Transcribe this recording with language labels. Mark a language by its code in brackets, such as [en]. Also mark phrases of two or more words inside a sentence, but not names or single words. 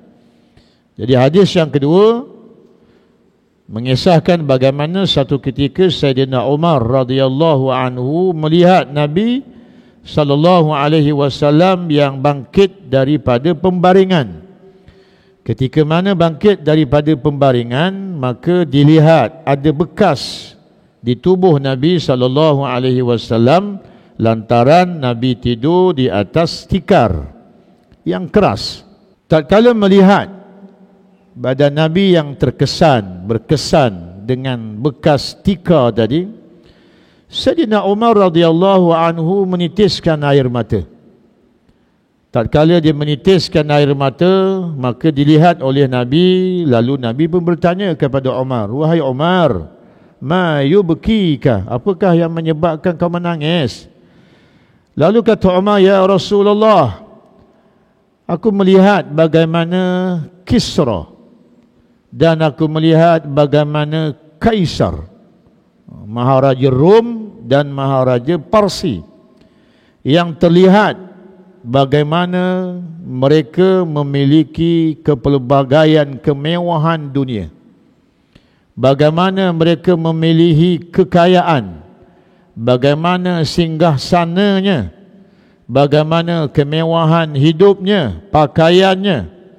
[ms] Jadi hadis yang kedua mengisahkan bagaimana satu ketika Sayyidina Umar [ar] radhiyallahu anhu [ms] melihat Nabi [ar] sallallahu alaihi wasallam [ms] yang bangkit daripada pembaringan. Ketika mana bangkit daripada pembaringan, maka dilihat ada bekas di tubuh Nabi [ar] sallallahu alaihi wasallam [ms] lantaran Nabi tidur di atas tikar yang keras. Tatkala melihat badan Nabi yang berkesan dengan bekas tikar tadi, Sayyidina Umar [ar] radhiyallahu anhu [ms] menitiskan air mata. Tatkala dia menitiskan air mata, maka dilihat oleh Nabi, lalu Nabi pun bertanya kepada Umar, "Wahai Umar, [ar] ma yubkika? [ms] Apakah yang menyebabkan kau menangis?" Lalu kata Umar, [ar] "Ya Rasulullah, [ms] aku melihat bagaimana Kisra dan aku melihat bagaimana Kaisar, Maharaja Rom dan Maharaja Parsi, yang terlihat bagaimana mereka memiliki kepelbagaian kemewahan dunia, bagaimana mereka memiliki kekayaan, bagaimana singgahsananya, bagaimana kemewahan hidupnya, pakaiannya.